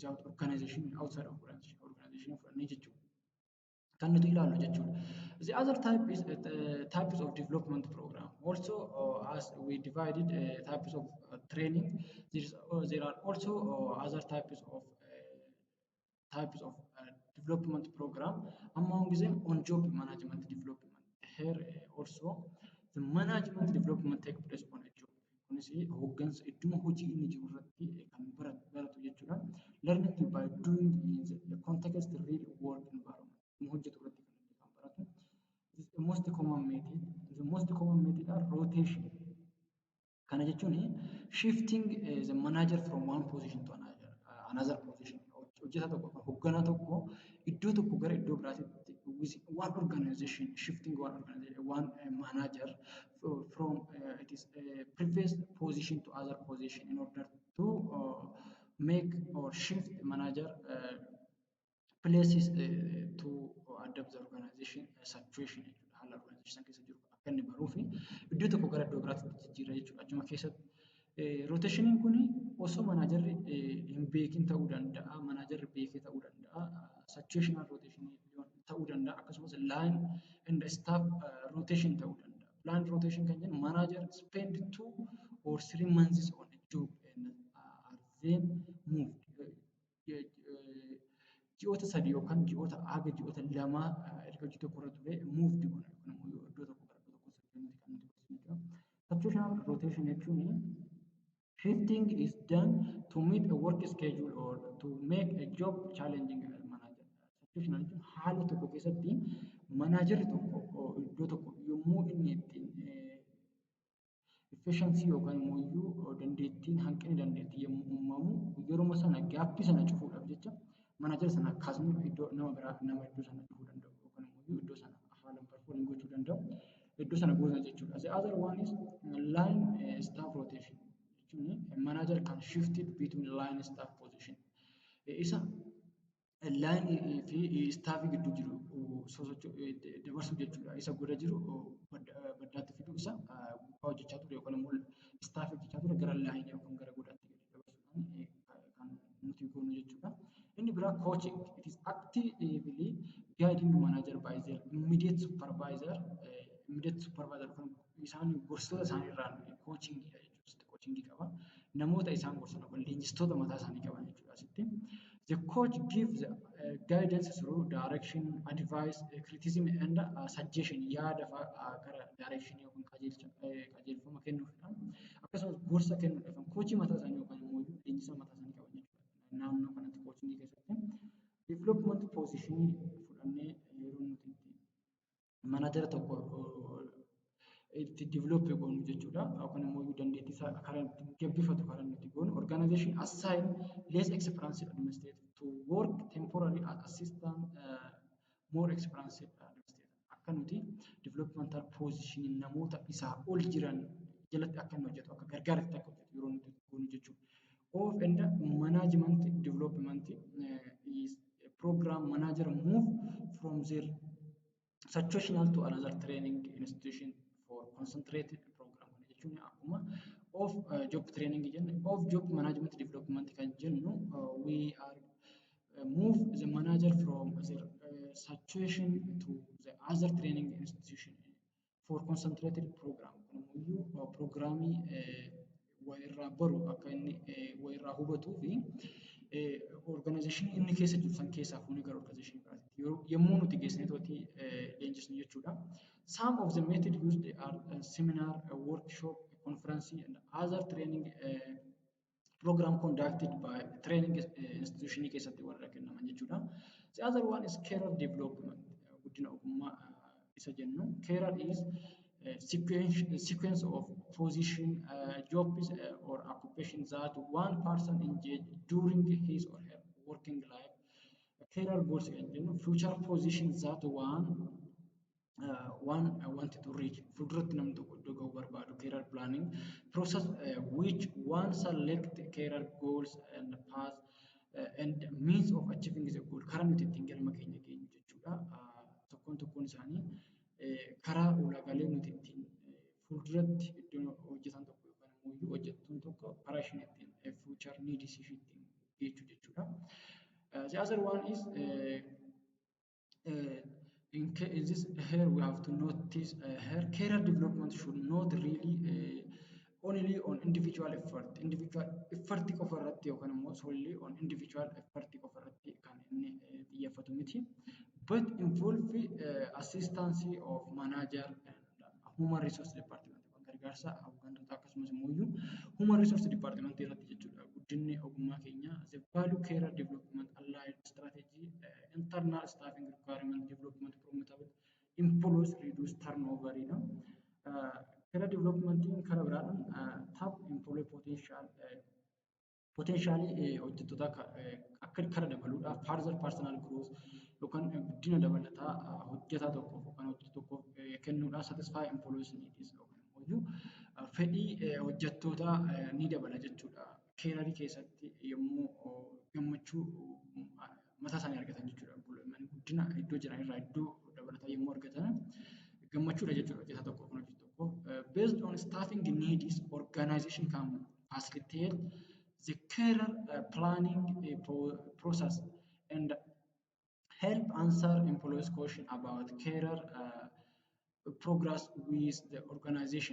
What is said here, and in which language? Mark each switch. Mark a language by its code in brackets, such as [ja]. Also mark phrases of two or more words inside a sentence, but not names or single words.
[en] Without organization outside of organization [om] fudhannee jechuudha. kan nuti ilaallu jechuudha. [en] The other type is types of development program. Also, as we divided types of training, there are also other types of development program. Among them, on-job management development. Here also, the management development take place on a job. [om] Kunis hooggansa idduma hojii inni jiru irratti kan baratu jechuudha. [en] Learning by doing in the context real world environment. [om] Idduma hojjetu irratti kan inni kan baratu. [en] This is the most common method. The most common method are rotation. [om] Kana jechuun [en] shifting the manager from one position to another position. [om] Hojjetaa tokko hoogganaa tokko iddoo tokko gara iddoo biraatitti [en] one organization shifting one manager from it is previous position to other position in order to make or shift manager places to adapt the organization situation jechuudha. [om] Haala organization keessa jiru akka inni baruu fi iddoo tokko gara iddoo biraatti jijjiirra jechuudha. Achuma keessatti rooteshiniin kun osoo manaajarri hin beekin ta'uu danda'a, manaajarri beekee ta'uu danda'a, [en] situational rotation [om] ta'uu danda'a, akkasumas [en] line and staff rotation [om] ta'uu danda'a. [en] Line rotation [om] kan jennu [en] manager spend 2 or 3 months on a job and are then moved. [om] Ji'oota sadii yookaan ji'oota haga ji'oota lamaa erga hojii tokko irra ture moved godha. Kun immoo iddoo tokko gara iddoo tokko socho'uuti kan nuti barsiisudha. [en] Situational rotation jechuun shifting is done to meet a work schedule or to make a job challenging manager. [om] Situational jechuun haala tokko keessatti manaajarri tokko iddoo tokko yommuu inni ittiin efficiency yookaan immoo dandeettiin hanqinni dandeettii yommuu uumamu yeroo sana gaappii sana cufuudhaaf jecha manaajara sana kaasnee iddoo nama biraa nama iddoo sana cufuu danda'u yookaan immoo iddoo sana haalaan perform gochuu danda'u iddoo sana goona jechuudha. [en] The other one is line staff rotation jechuun manager can shift it between line staff position. [om] Isa line fi staff gidduu jiru dabarsuu jechuudha. Isa godha jiru baddaatti fiduu isa gubbaa hojjechaa ture yookaan immoo staff hojjechaa ture gara line yookaan gara godhaatti dabarsuudhaan kan nuti goonu jechuudha. Inni biraa coaching. [en] It is actively guiding manager by their immediate supervisor [om] kan isaan gorsitoota isaanii irraan coachingidha jechuudha. Coachingii qaba. Namoota isaan gorsan yookaan leenjistoota mataa isaanii qaban jechuudha asitti. [en] The coach gives guidance through direction, advice, criticism and suggestion [om] yaada gara direction yookaan qajeelfama kennuudhaan akkasumas gorsa kennuudhaan coachii mataa isaanii yookaan immoo leenjisaa mataa isaanii qaban jechuudha. Naannoo kanatti coachingii keessatti development position fudhannee yeroo nuti manaajara tokko itti develop goonu jechuudha. Yookaan immoo dandeettii isaa karaa itti gabbifatu karaa nuti goonu organization assign less experienced administrator to work temporarily as assistant more experienced administrator. Akka nuti [en] developmental position [om] namoota isaa ol jiran jalatti akka inni hojjetu akka gargaaratti akka hojjetu yeroo nuti goonu jechuudha. [en] Of and management development is a program manager move from their situational to another training institution for concentrated program. [om] Jechuun akkuma [en] of job training jennu of job management development [om] kan jennu [en] we are move the manager from their situation to the other training institution for concentrated program. [om] Kuniyyuu programii wayirraa baru akka inni wayirraa hubatuu fi organization inni keessa jiru san keessaa fuunee gara organization biraatti yommuu nuti geessine tooti leenjisnu jechuudha. [en] Some of the methods used are seminar, workshop, conference and other training program conducted by training institution [om] keessatti warra kennaman jechuudha. [en] The other one is career development. [om] Guddina ogummaa isa jennu. [en] Career is sequence of position, jobs or occupations that one person engaged during his or her working life. Career goals and future positions that one wanted to reach. [om] Fuduratti namni tokko iddoo ga'uu barbaadu [en] career planning process which one select career goals and path and means of achieving the goal. [om] Karaa nuti ittiin galma keenya geenyu jechuudha. Tokkoon isaanii karaa ulaagaalee nuti ittiin fuulduratti iddoo hojjetan tokko yookaan immoo hojjettuun tokko karaa isheen ittiin [en] future needs [om] ishee ittiin geechuu jechuudha. [en] The other one is in this here we have to notice here career development should not really only on individual effort [om] qofa irratti yookaan immoo [en] solely on individual effort [om] qofa irratti kan inni xiyyeeffatu miti [en] but involve assistance of manager and human resource department [om] kan gargaarsa hooggantoota akkasumas immoo iyyuu [en] human resource department [om] irratti jechuudha guddinni ogummaa keenya [en] the value career development allied strategy internal staffing requirement development promotable employees reduce turnover you know career development in [om] karaa biraadhaan [en] tap employee [om] potentially hojjettoota akka kara dabaluudhaaf [en] further personal growth [om] yookaan guddina dabalataa hojjetaa tokkoof yookaan hojjetaa tokkoof kennuudhaan [en] satisfy employees needs [om] yookaan immoo fedhii hojjettoota ni dabala jechuudha. Keerarii keessatti yommuu gammachuu mataa isaanii argatan jechuudha. Guddina iddoo jiran irraa iddoo dabalataa yommuu argatan gammachuudha jechuudha hojjetaa tokkoof kan hojjetu tokkoof. [en] Based on staffing needs, organization can facilitate the career planning process and help answer employees' question about career progress with the organization.